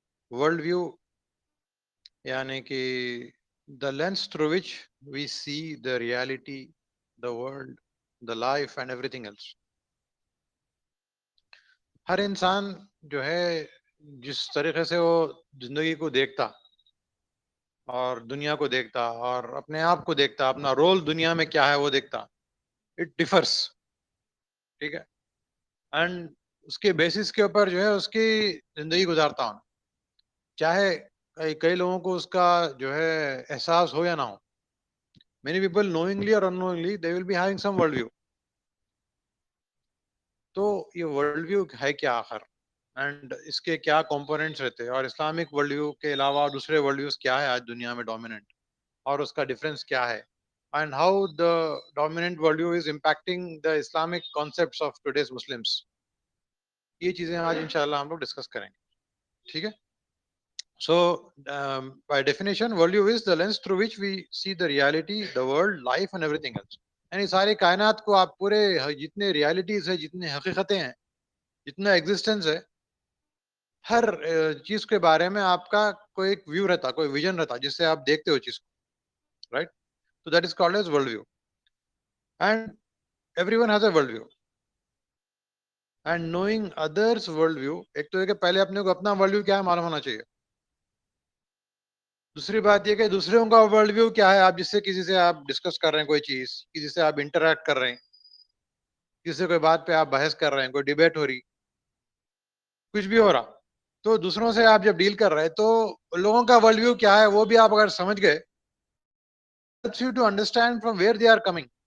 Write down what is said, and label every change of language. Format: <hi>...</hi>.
<en>World view</en> <ur>یعنی کہ</ur> <en>the lens through which we see the reality, the world, the life and everything else.</en> <ur>ہر انسان جو ہے جس طریقے سے وہ زندگی کو دیکھتا اور دنیا کو دیکھتا اور اپنے آپ کو دیکھتا، اپنا رول دنیا میں کیا ہے وہ دیکھتا،</ur> <en>It differs.</en> <ur>ٹھیک ہے. اینڈ اس کے بیسس کے اوپر جو ہے اس کی زندگی گزارتا ہوں، چاہے کئی لوگوں کو اس کا جو ہے احساس ہو یا نہ ہو.</ur> <en>Many people knowingly اور unknowingly they will be having some world view.</en> <ur>تو یہ ورلڈ ویو ہے کیا آخر، اینڈ اس کے کیا کمپوننٹس رہتے ہیں، اور اسلامک ورلڈ ویو کے علاوہ دوسرے ورلڈ ویوز کیا ہے آج دنیا میں ڈومیننٹ، اور اس کا ڈفرینس کیا ہے،</ur> <en>And how the dominant world view is impacting the Islamic concepts of today's Muslims.</en> <ur>یہ چیزیں آج انشاءاللہ ہم لوگ ڈسکس کریں گے. ٹھیک ہے.</ur> <en>So, by definition, worldview is the lens through which we see the reality, the world, life and everything else.</en> <ur>یعنی ساری کائنات کو آپ پورے جتنے ریالٹیز ہے، جتنے حقیقتیں ہیں، جتنا ایگزسٹنس ہے، ہر چیز کے بارے میں آپ کا کوئی ایک ویو رہتا، کوئی ویژن رہتا جس سے آپ دیکھتے ہو چیز کو.</ur> <en>Right. So that is called as world view. And everyone has a world view. And knowing others world view،</en> <ur>ایک تو ہے کہ پہلے اپنے کو اپنا ورلڈ ویو کیا ہے معلوم ہونا چاہیے. دوسری بات یہ کہ دوسروں کا ورلڈ ویو کیا ہے، آپ جس سے کسی سے آپ ڈسکس کر رہے ہیں کوئی چیز، کسی سے آپ انٹریکٹ کر رہے ہیں، کسی سے کوئی بات پہ آپ بحث کر رہے ہیں، کوئی ڈیبیٹ ہو رہی، کچھ بھی ہو رہا، تو دوسروں سے آپ جب ڈیل کر رہے ہیں تو لوگوں کا ورلڈ ویو کیا ہے وہ بھی آپ اگر سمجھ گئے</ur> <en>helps you to understand from where they are coming.</en>